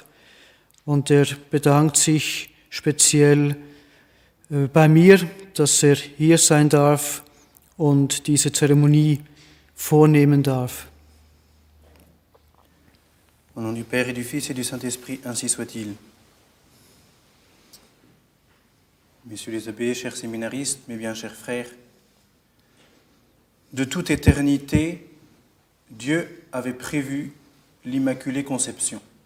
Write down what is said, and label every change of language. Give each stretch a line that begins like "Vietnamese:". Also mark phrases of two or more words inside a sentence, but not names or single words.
German: Und er bedankt sich speziell bei mir, dass er hier sein darf und diese Zeremonie vornehmen darf.
French: Au nom du Père et du Fils et du Saint-Esprit, ainsi soit-il. Messieurs les abbés, chers séminaristes, mes bien chers frères, de toute éternité, Dieu avait prévu l'Immaculée Conception.